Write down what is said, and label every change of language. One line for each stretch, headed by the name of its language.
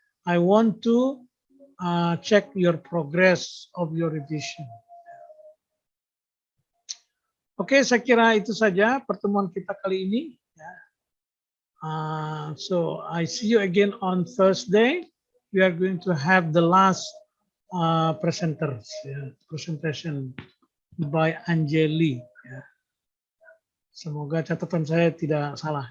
English: I want to check your progress of your revision.
Indonesian: Oke, saya kira itu saja pertemuan kita kali ini. Ya.
English: So I see you again on Thursday. We are going to have the last presenters, presentation by Angeli.
Indonesian: Ya. Semoga catatan saya tidak salah.